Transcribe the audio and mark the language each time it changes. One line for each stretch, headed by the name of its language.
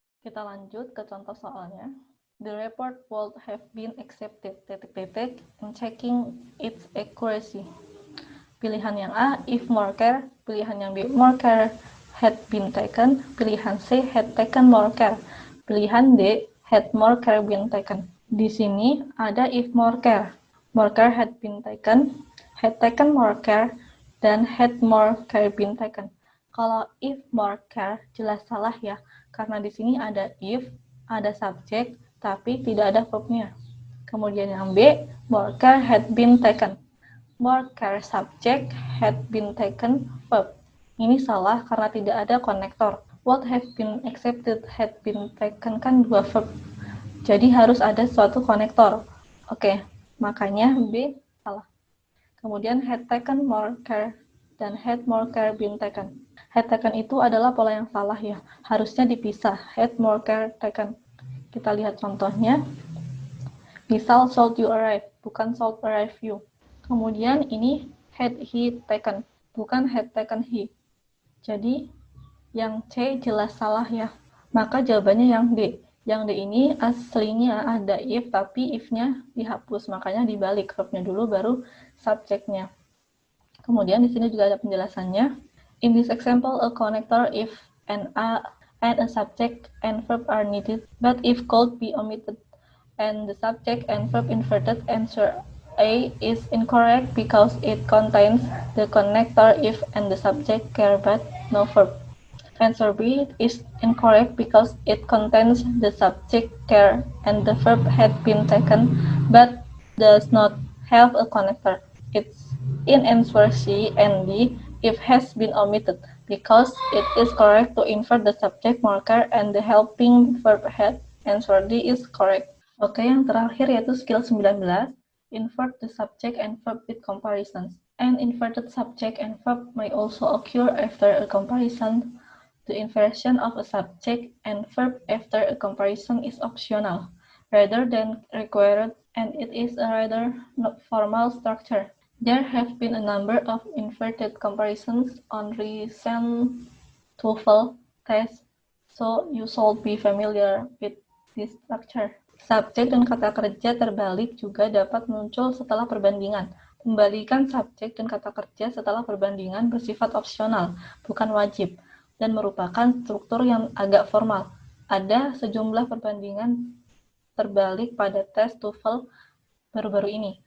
Indonesian: Kita lanjut ke contoh soalnya.
English: The report would have been accepted, and checking its accuracy. Pilihan yang A, if more care. Pilihan yang B, more care had been taken. Pilihan C, had taken more care. Pilihan D, had more care been taken. Di sini ada if more care. More care had been taken, had taken more care, dan had more care been taken.
Indonesian: Kalau if more care jelas salah ya, karena di sini ada if, ada subjek, tapi tidak ada verbnya.
English: Kemudian yang B, more care had been taken. More care subject had been taken verb.
Indonesian: Ini salah karena tidak ada konektor.
English: What have been accepted had been taken kan dua verb.
Indonesian: Jadi harus ada suatu konektor. Oke, makanya B salah.
English: Kemudian had taken more care dan had more care been taken.
Indonesian: Had taken itu adalah pola yang salah ya. Harusnya dipisah. Had more care taken. Kita lihat contohnya.
English: Misal should you arrive, bukan should arrive you. Kemudian ini had he taken, bukan had taken he.
Indonesian: Jadi yang C jelas salah ya. Maka jawabannya yang D. Yang D ini aslinya ada if, tapi if-nya dihapus. Makanya dibalik, verbnya dulu baru subjeknya. Kemudian di sini juga ada penjelasannya.
English: In this example, a connector if and a subject and verb are needed, but if could be omitted and the subject and verb inverted, answer A is incorrect because it contains the connector if and the subject care but no verb. Answer B is incorrect because it contains the subject care and the verb had been taken but does not have a connector. It's in answer C and D if has been omitted because it is correct to invert the subject marker and the helping verb had. Answer D is correct.
Indonesian: Oke, yang terakhir yaitu skill 19.
English: Invert the subject and verb with comparisons. An inverted subject and verb may also occur after a comparison. The inversion of a subject and verb after a comparison is optional, rather than required, and it is a rather formal structure. There have been a number of inverted comparisons on recent TOEFL tests, so you should be familiar with this structure.
Indonesian: Subjek dan kata kerja terbalik juga dapat muncul setelah perbandingan. Pembalikan subjek dan kata kerja setelah perbandingan bersifat opsional, bukan wajib, dan merupakan struktur yang agak formal. Ada sejumlah perbandingan terbalik pada tes TOEFL baru-baru ini.